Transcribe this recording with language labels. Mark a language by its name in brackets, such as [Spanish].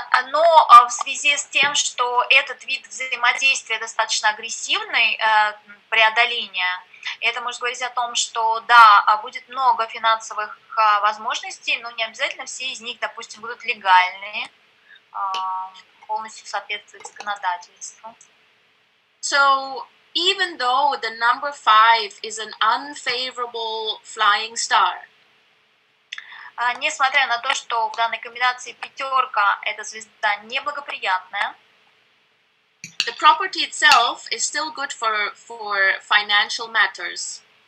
[Russian] Но в связи с тем, что этот вид взаимодействия достаточно агрессивный, преодоление, это может говорить о том, что да, будет много финансовых возможностей, но не обязательно все из них, допустим, будут легальные, полностью соответствует законодательству. [English] So even though the number 5 is an unfavorable flying star, [Russian] несмотря на то, что в данной комбинации пятерка эта звезда неблагоприятная, [English] the property itself is still good for financial matters.